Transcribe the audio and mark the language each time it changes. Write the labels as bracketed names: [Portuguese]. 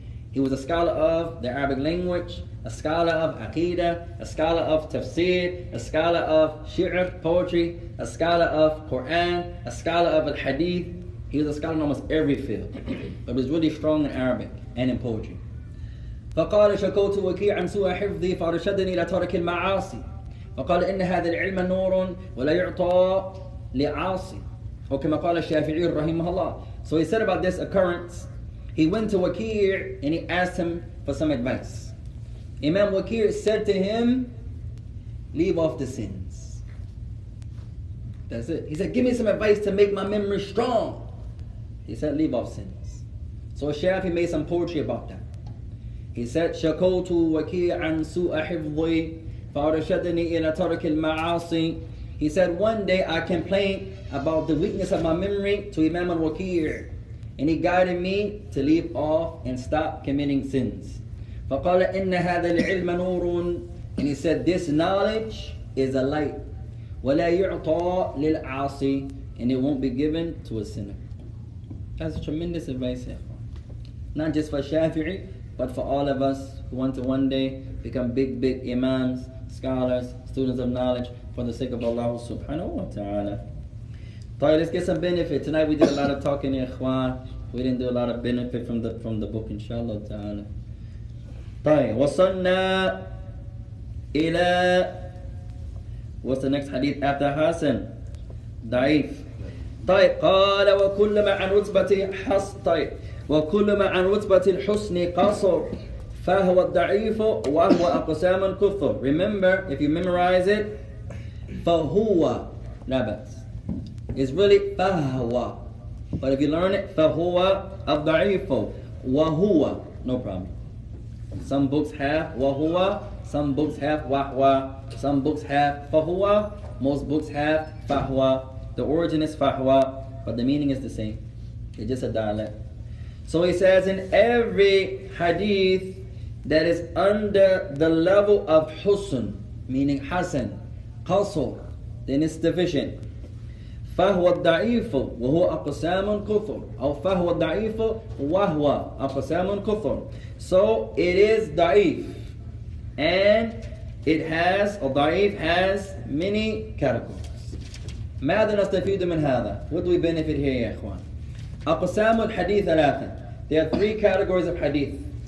[English] He was a scholar of the Arabic language, a scholar of Aqidah, a scholar of Tafsir, a scholar of Shi'r, poetry, a scholar of Quran, a scholar of Al-Hadith. He was a scholar in almost every field, but was really strong in Arabic and in poetry. [Arabic] فقال شكوت وكيعا سوء حفظي فارشدني إلى ترك المعاصي فقال إن هذا العلم نور ولا يعطى لعاصي أو كما قال الشافعي رحمه الله. [English] So he said about this occurrence, he went to Waqi' and he asked him for some advice. Imam Waqi' said to him, leave off the sins. That's it. He said, give me some advice to make my memory strong. He said, leave off sins. So Shafi made some poetry about that. He said, [Arabic] شَكَوْتُ وَكِيعًا سُوءَ حِفْظِي فَأَرْشَدَنِي إِلَى تَرْكِ الْمَعَاصِي. [English] He said, one day I complained about the weakness of my memory to Imam al-Waqi', and he guided me to leave off and stop committing sins. [Arabic] فَقَالَ إِنَّ هَذَا الْعِلْمَ نُورٌ. [English] And he said, this knowledge is a light. [Arabic] وَلَا يُعْطَى لِلْعَاصِي. [English] And it won't be given to a sinner. That's tremendous advice here. Not just for Shafi'i, but for all of us who want to one day become big imams, scholars, students of knowledge for the sake of Allah subhanahu wa ta'ala. Alright, let's get some benefit. Tonight we did a lot of talking in Ikhwan. We didn't do a lot of benefit from the book, inshallah ta'ala. [Arabic] طيب وصلنا إلى, [English] what's the next hadith after Hasan? [Arabic] ضعيف. طيب قال وكل ما عن رتبة طيب وكل ما عن رتبة الحسن قصر فهو الضعيف وهو أقسام كثر. [English] Remember, if you memorize it, [Arabic] فهو لا بأس. [English] It's really فهو. But if you learn it, [Arabic] فهو الضعيف وهو, [English] no problem. Some books have وهو, some books have وهو, some books have فهو, most books have فهو. The origin is فهو, but the meaning is the same. It's just a dialect. So he says in every hadith that is under the level of husn, meaning hasan, qasr, then it's deficient. [Arabic] فهو الضعيف وهو أقسام كثر أو فهو الضعيف وهو أقسام كثر. [English] So it is ضعيف, and it has, or ضعيف has many categories. [Arabic] ماذا نستفيد من هذا? [English] What do we benefit here يا إخوان? [Arabic] أقسام الحديث ثلاثة. [English] There are three categories of hadith.